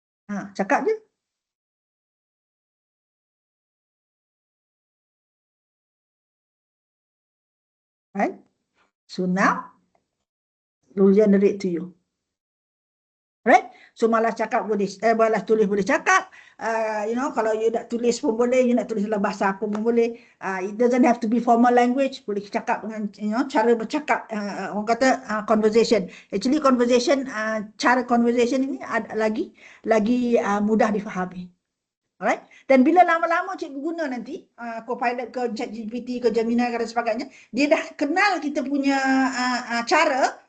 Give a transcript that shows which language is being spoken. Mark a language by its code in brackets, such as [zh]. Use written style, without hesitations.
[ms] Cakap je. [en] Right? So now, we'll generate to you. Right? [ms] So malas cakap boleh, malas tulis boleh cakap. Kalau you nak tulis pun boleh, you nak tulis dalam bahasa apa pun boleh. [en] It doesn't have to be formal language. [ms] Boleh cakap dengan, cara bercakap, orang kata conversation. Actually conversation, cara conversation ini lagi mudah difahami. Alright? Dan bila lama-lama cikgu guna nanti, Copilot ke ChatGPT ke Gemini ke dan sebagainya, dia dah kenal kita punya cara.